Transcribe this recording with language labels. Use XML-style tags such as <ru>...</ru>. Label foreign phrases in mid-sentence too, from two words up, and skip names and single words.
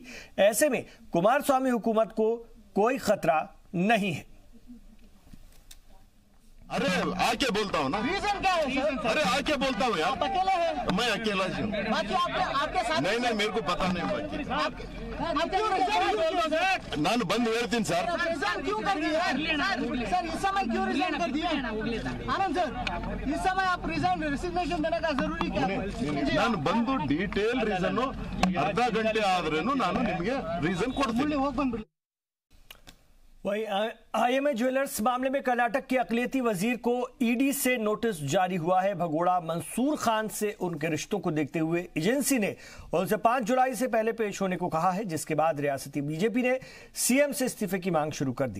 <hi>ऐसे में कुमारस्वामी हुकूमत को कोई खतरा नहीं है। अरे आके बोलता हूँ ना। रीजन क्या है सर? अरे आके बोलता हूँ यार। आप अकेले हैं? मैं अकेला ही हूँ। बाकी आपके साथ नहीं मेरे को पता नहीं बाकी। आप क्यों रिजाइन?</hi> <kn>ನಾನು ಬಂದು ಹೇಳ್ತೀನಿ ಸರ್।</kn> <hi>रिजाइन क्यों कर दिया सर? इस समय क्यों रिजाइन कर दिया आनंद सर? इस समय आप</hi> <en>resign resignation</en> <hi>देने का जरूरी क्या है?</hi> <kn>ನಾನು ಬಂದು</kn> <en>detail reason</en> <kn>ಅರ್ಧ ಗಂಟೆ ಆದ್ರೇನು ನಾನು ನಿಮಗೆ ರೀಸನ್ ಕೊಡ್ತೀನಿ। ಹೋಗಿ ಬಂದ್ಬಿಡಿ।</kn> <hi>वही आईएमए ज्वेलर्स मामले में कर्नाटक के अकलियती वजीर को ईडी से नोटिस जारी हुआ है। भगोड़ा मंसूर खान से उनके रिश्तों को देखते हुए एजेंसी ने उनसे 5 जुलाई से पहले पेश होने को कहा है, जिसके बाद रियासती बीजेपी ने सीएम से इस्तीफे की मांग शुरू कर दी।</hi>